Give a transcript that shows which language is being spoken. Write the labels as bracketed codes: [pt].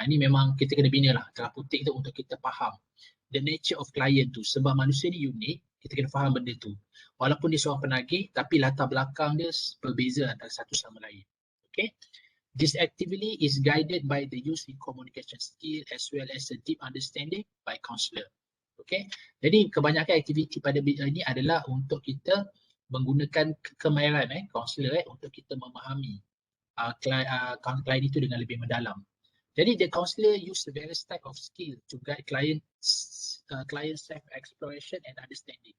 [ms] Ini memang kita kena bina lah therapeutic tu untuk kita faham [en] the nature of client [ms] tu. Sebab manusia ni unik, kita kena faham benda tu. Walaupun dia seorang penagih, tapi latar belakang dia berbeza antara satu sama lain. Okay. [en] This activity is guided by the use in communication skill as well as a deep understanding by counselor. Okay. [ms] Jadi kebanyakan aktiviti pada ini adalah untuk kita menggunakan kemahiran counselor untuk kita memahami klien itu dengan lebih mendalam. [en] Jadi the counselor use the various type of skill to guide client self exploration and understanding.